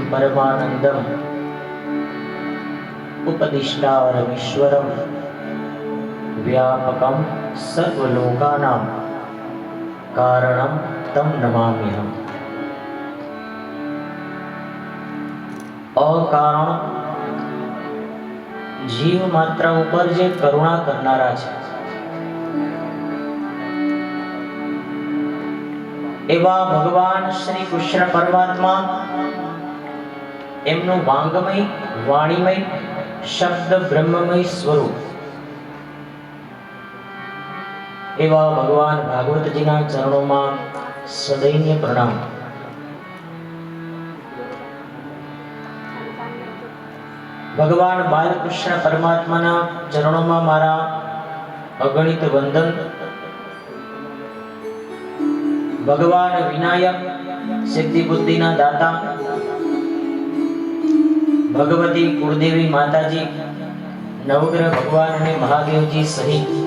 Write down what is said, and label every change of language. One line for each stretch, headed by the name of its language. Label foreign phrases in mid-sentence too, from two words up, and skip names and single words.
Sanskrit: परमानंदम उपदिष्टारमीश्वरम व्यापकम सर्वलोकानां कारणम तम नमाम्यहम्।
Gujarati: અકારણ જીવ માત્ર ઉપર જે કરુણા કરનારા છે એવા ભગવાન શ્રી કૃષ્ણ પરમાત્મા એમનું વાઙ્મય વાણીમય શબ્દ બ્રહ્મમય સ્વરૂપ એવા ભગવાન ભાગવત જી ના
Hindi: चरणों में सदैन्य प्रणाम।
Gujarati: ભગવાન બાલકૃષ્ણ પરમાત્મા ના
Hindi: चरणों में
Gujarati: મારા અગણિત વંદન। ભગવાન વિનાયક સિદ્ધિ બુદ્ધિ ના દાતા ભગવતી કુળદેવી માતાજી નવગ્રહ ભગવાન ને મહાદેવ જી સહિત